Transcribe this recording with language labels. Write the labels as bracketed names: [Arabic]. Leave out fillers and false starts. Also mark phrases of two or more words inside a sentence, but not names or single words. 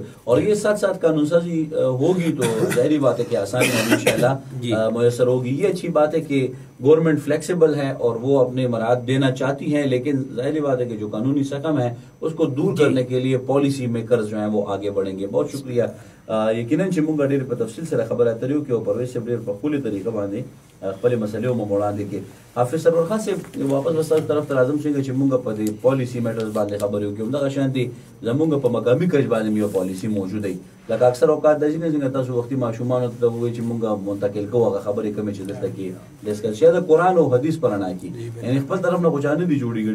[Urdu] اور یہ ساتھ ساتھ قانون سازی ہوگی تو ظاہری بات ہے کہ آسانی انشاءاللہ میسر ہوگی. یہ اچھی بات ہے کہ گورنمنٹ فلیکسیبل ہے اور وہ اپنے مراد دینا چاہتی ہیں، لیکن ظاہری بات ہے کہ جو قانونی شکم ہے اس کو دور کرنے کے لیے [English] policy makers [Urdu] جو ہیں وہ آگے بڑھیں گے. بہت شکریہ. [Pashto] یقیناً چې موږ ډېر په تفصیل سره خبره اترې وکړو او پرویز صاحب ډېر په ښکلې طریقه باندې خپلې مسلې مو وړاندې کړې. حافظ سرور خان صاحب واپس به ستاسو طرف ته راځم څنګه چې موږ په دې [English] policy matters [Pashto] باندې خبرې وکړو، همدغه شانتې زموږ په مقامي کچ باندې یو پالیسي موجوده وي. لکه اکثر اوقات داسې نه څنګه تاسو وختي ماشومانو ته ووایي چې موږ منتقل کوو هغه خبرې کومې چې دلته کې ډسکس شي د قرآن او حدیث په رڼا کې، یعنی خپل طرف نه خو چا نه دي جوړې ګړي.